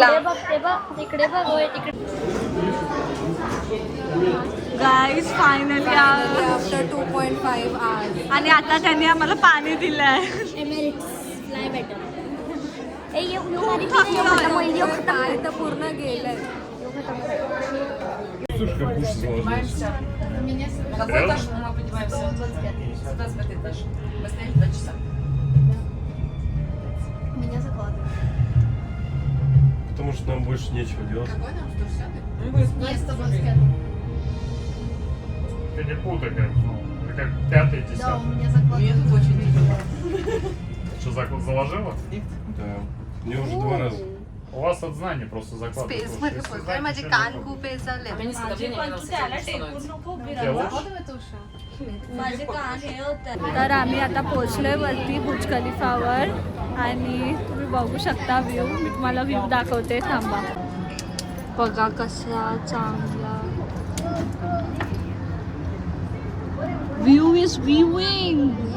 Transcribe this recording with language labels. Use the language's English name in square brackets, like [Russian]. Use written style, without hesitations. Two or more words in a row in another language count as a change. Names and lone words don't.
[Marathi] पुढे बघ, ते बघ, तिकडे बघ, होय तिकडे. [English] guys finally आफ्टर 2.5 hours. [Marathi] आणि आता त्यांनी आम्हाला पाणी दिलंय. [English] Emirates fly better. [Marathi] ए ये माझी टीम खतम होईल, ये खतम काय होईल. तर पूर्ण गेलंय. [Russian] меня закладывает. Потому что нам больше нечего делать. Ты не путай, как, это как 5-й, 10-й. Да, у меня закладывает. Что, заложила? Да. Мне уже 2 раза. У вас от знаний просто закладывают. [Marathi] स्पेस मध्ये बोलतोय. माझे कान खूप पेचले. माझे कान हे होते. तर आम्ही आता पोहोचलोय वरती बुर्ज खलिफावर आणि तुम्ही बघू शकता व्ह्यू. मी तुम्हाला व्ह्यू दाखवते, थांबा. बघा कसा चांगला [English] view is viewing.